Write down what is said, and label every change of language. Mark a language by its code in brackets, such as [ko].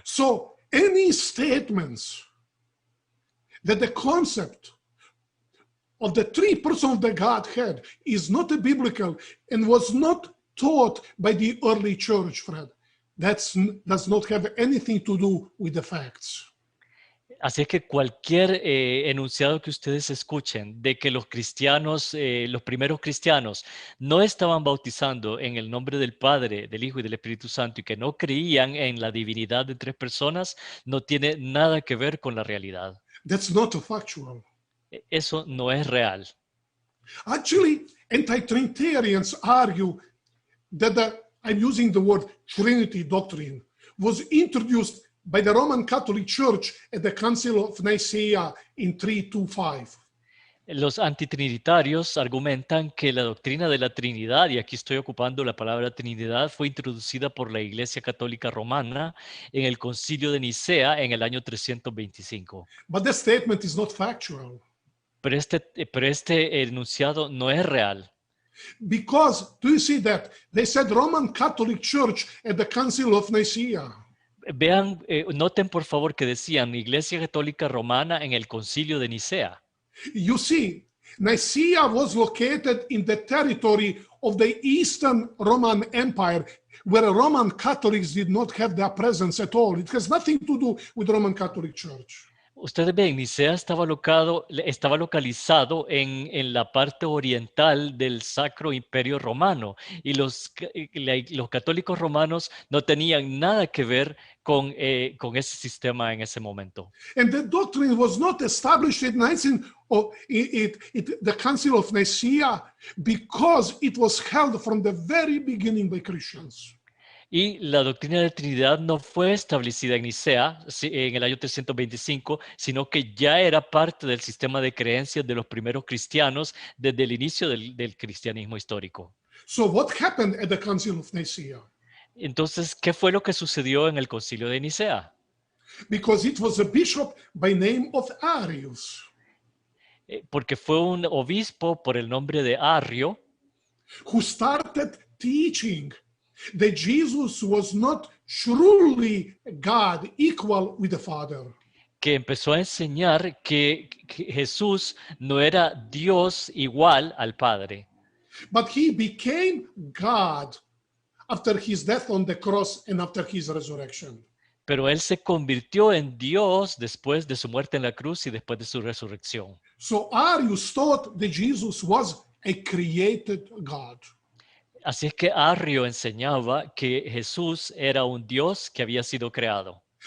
[en] So any statements that the concept of the three persons of the Godhead is not a biblical and was not taught by the early church, Fred, that does not have anything to do with the facts. [es] Así es que cualquier enunciado que ustedes escuchen de que los cristianos, los primeros cristianos, no estaban bautizando en el nombre del Padre, del Hijo y del Espíritu Santo y que no creían en la divinidad de tres personas, no tiene nada que ver con la realidad. [en] That's not factual. [es] Eso no es real. [en] Actually, anti-Trinitarians argue that I'm using the word Trinity doctrine, was introduced by the Roman Catholic Church at the Council of Nicaea in 325. [es] Los antitrinitarios argumentan que la doctrina de la Trinidad, y aquí estoy ocupando la palabra Trinidad, fue introducida por la Iglesia Católica Romana en el Concilio de Nicea en el año 325. [en] But the statement is not factual. [es] Pero este enunciado no es real. [en] Because, do you see that? They said Roman Catholic Church at the Council of Nicaea. [es] Vean, noten por favor que decían Iglesia Católica Romana en el Concilio de Nicea. [en] You see, Nicaea was located in the territory of the Eastern Roman Empire, where Roman Catholics did not have their presence at all. It has nothing to do with Roman Catholic Church. [es] Ustedes ven, Nicea estaba localizado en la parte oriental del Sacro Imperio Romano y los católicos romanos no tenían nada que ver con ese sistema en ese momento. [en] And the doctrine was not established in the Council of Nicaea because it was held from the very beginning by Christians. [es] Y la doctrina de Trinidad no fue establecida en Nicea en el año 325, sino que ya era parte del sistema de creencias de los primeros cristianos desde el inicio del cristianismo histórico. [en] So what happened at the Council of Nicaea? [es] Entonces, ¿qué fue lo que sucedió en el Concilio de Nicea? [en] Because it was a bishop by name of Arius. [es] Porque fue un obispo por el nombre de Arrio [en] who started teaching that Jesus was not truly God, equal with the Father. [es] que empezó a enseñar que Jesús no era Dios igual al Padre, [en] But he became God after his death on the cross and after his resurrection. [es] pero él se convirtió en Dios después de su muerte en la cruz y después de su resurrección. [en] So Arius taught that Jesus was a created God. [es] Así es que Arrio enseñaba que Jesús era un Dios que había sido creado.